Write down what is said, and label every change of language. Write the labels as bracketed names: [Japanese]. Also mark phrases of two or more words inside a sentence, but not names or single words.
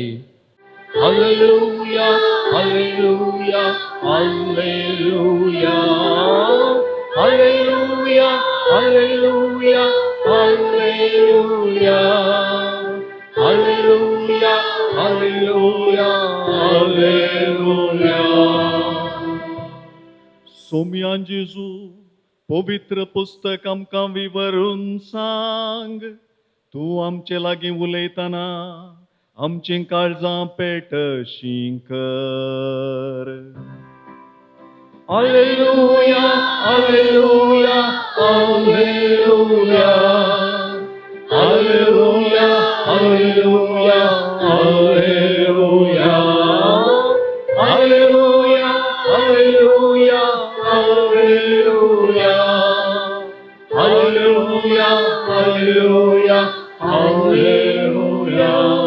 [Kannada] ಹಲ್ಲೆಲೂಯಾ, ಹಲ್ಲೆಲೂಯಾ, ಹಲ್ಲೆಲೂಯಾ, ಹಲ್ಲೆಲೂಯಾ, ಹಲ್ಲೆಲೂಯಾ, ಹಲ್ಲೆಲೂಯಾ, ಹಲ್ಲೆಲೂಯಾ, ಹಲ್ಲೆಲೂಯಾ, ಹಲ್ಲೆಲೂಯಾ. [Konkani] सोम्यान जेजू पवित्र पुस्तक आमकां विवरून सांग. तूं आमचे लागीं उलयतना आमचीं काळजां पेटशीं कर. [Latin] Alleluia, alleluia, alleluia, alleluia, alleluia, alleluia, alleluia, alleluia, alleluia, alleluia, alleluia, alleluia.